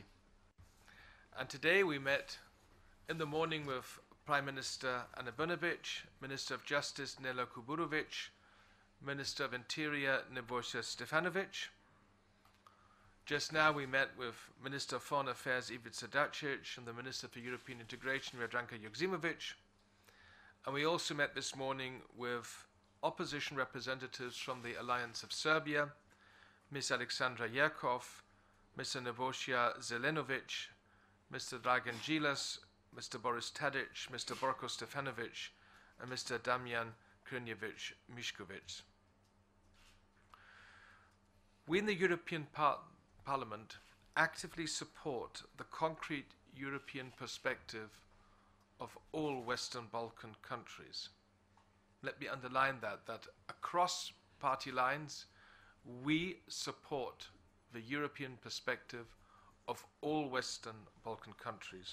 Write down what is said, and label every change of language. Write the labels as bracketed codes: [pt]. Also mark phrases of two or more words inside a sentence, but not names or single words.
[en] And today we met in the morning with Prime Minister Ana Brnabić, Minister of Justice Nela Kuburović, Minister of Interior Nebojša Stefanović. Just now we met with Minister of Foreign Affairs Ivica Dačić and the Minister for European Integration Jadranka Joksimović. And we also met this morning with opposition representatives from the Alliance of Serbia, Ms. Aleksandra Jerkov, Mr. Nebojša Zelenović, Mr. Dragan Đilas, Mr. Boris Tadić, Mr. Borko Stefanović, and Mr. Damjan Krnjević Mišković. We in the European Parliament actively support the concrete European perspective of all Western Balkan countries. Let me underline that across party lines, we support the European perspective of all Western Balkan countries.